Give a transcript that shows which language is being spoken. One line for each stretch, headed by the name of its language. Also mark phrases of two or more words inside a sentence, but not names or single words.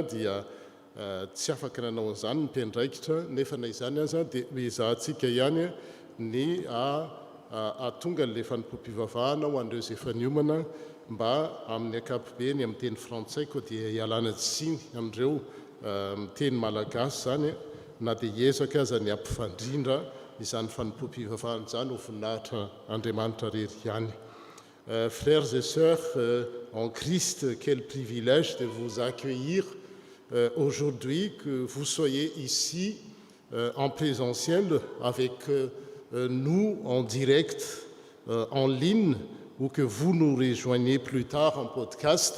Malagasy: dia tsy afaka nanao an'izany ny mpiandraikitra nefa na izany aza dia izahantsika ihany ny atonga n'ilay fanompoam-pivavahana ho an'ireo izay efa niomana mba amin'ny ankapobeny amin'ny teny frantsay koa dia hialana tsiny amin'ireo miteny malagasy zany na dia hiezaka aza ny ampifandrindra izany fanompoam-pivavahana izany ho voninahitra Andriamanitra rery ihany.
French: Frères et sœurs en Christ, quel privilège de vous accueillir aujourd'hui, que vous soyez ici en présentiel avec nous en direct, en ligne, ou que vous nous rejoignez plus tard en podcast.